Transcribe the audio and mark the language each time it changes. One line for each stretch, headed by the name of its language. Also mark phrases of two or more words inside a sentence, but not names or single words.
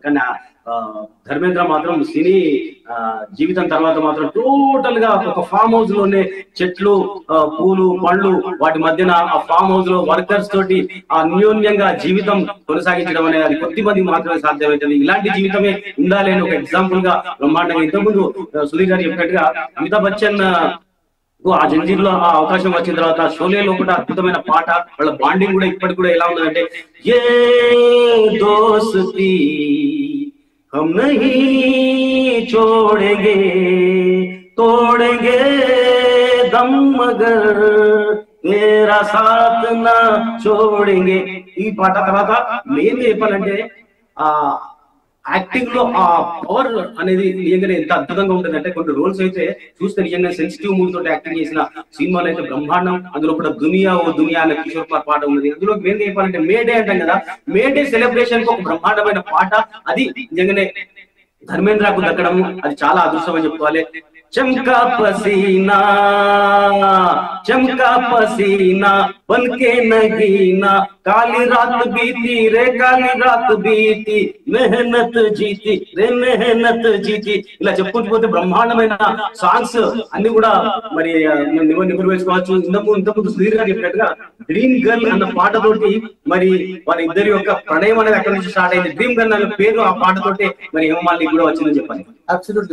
Telugu: కానీ ధర్మేంద్ర మాత్రం సినీ జీవితం తర్వాత మాత్రం టోటల్ గా ఒక
English: farm house
Telugu: లోనే చెట్లు, పూలు, పళ్ళు, వాటి మధ్యన ఆ
English: farm house
Telugu: లో వర్కర్స్ తోటి అన్యోన్యంగా జీవితం కొనసాగించడం అనేది అది కొద్ది మంది మాత్రమే సాధ్యమవుతుంది. ఇలాంటి జీవితమే ఉండాలి అని ఒక ఎగ్జాంపుల్ గా బ్రహ్మాండంగా ఇంతకుముందు సుధీర్ గారు చెప్పినట్టుగా అమితాబ్ బచ్చన్ ఆ జంజీర్ లో ఆ అవకాశం వచ్చిన తర్వాత షోలేలో కూడా అద్భుతమైన పాట, వాళ్ళ బాండింగ్ కూడా ఇప్పటికి కూడా ఎలా ఉన్నదంటే
Hindi: ये दोस्ती हम नहीं छोड़ेंगे तोड़ेंगे दम मगर तेरा साथ ना छोड़ेंगे.
Telugu: ఈ పాట తర్వాత మెయిన్ చెప్పాలంటే యాక్టింగ్ లో ఆ పవర్ అనేది నిజంగానే ఎంత అద్భుతంగా ఉంటుంది అంటే కొన్ని రోల్స్ అయితే చూస్తే నిజంగా
English: sensitive mood
Telugu: తోటి యాక్టింగ్ చేసిన సినిమాలు అయితే బ్రహ్మాండం. అందులో కూడా దునియా ఓ దునియా అనే కిషోర్ కుమార్ పాట ఉన్నది. అందులో మెయిన్ చెప్పాలంటే మేడే అంటాం కదా,
English: May Day celebration
Telugu: కు ఒక బ్రహ్మాండమైన పాట, అది నిజంగానే ధర్మేంద్రకు దక్కడము అది చాలా అదృష్టం అని చెప్పుకోవాలి.
Hindi: चमका पसीना बनके नगीना काली रात बीती रे काली रात बीती मेहनत जीती रे मेहनत जीती
Telugu: ఇలా చెప్పుకుంటూ పోతే బ్రహ్మాండమైన సాంగ్స్ అన్ని కూడా మరి నిమరు వేసుకోవచ్చు. ఇంతకుముందు సుధీర్ గారు చెప్పినట్టుగా డ్రీమ్ గర్ల్ అన్న పాటతోటి మరి వారి ఇద్దరి యొక్క ప్రణయం అనేది అక్కడి నుంచి స్టార్ట్ అయింది. డ్రీమ్ గర్ల్ అన్న పేరు ఆ పాటతోటి మరి హేమమాలిని కూడా వచ్చిందని చెప్పాలి. అబ్సల్యూట్లీ.